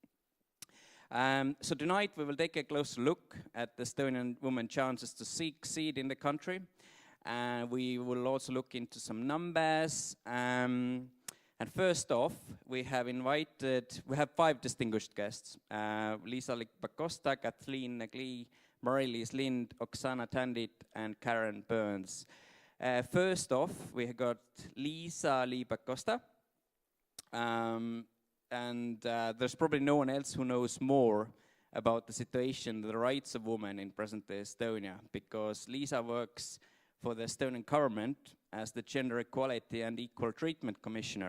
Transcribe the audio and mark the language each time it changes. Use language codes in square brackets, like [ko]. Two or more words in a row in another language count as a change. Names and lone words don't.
[en] So tonight we will take a closer look at the Estonian women's chances to succeed in the country. We will also look into some numbers. And first off, we have 5 distinguished guests. Liisa Pakosta, Kathleen Nagli, Mari-Liis Lind, Oksana Tandit, and Karen Burns. First off, we have got Liisa Pakosta. There's probably no one else who knows more about the situation, the rights of women in present-day Estonia, because Liisa works for the Estonian government as the Gender Equality and Equal Treatment Commissioner.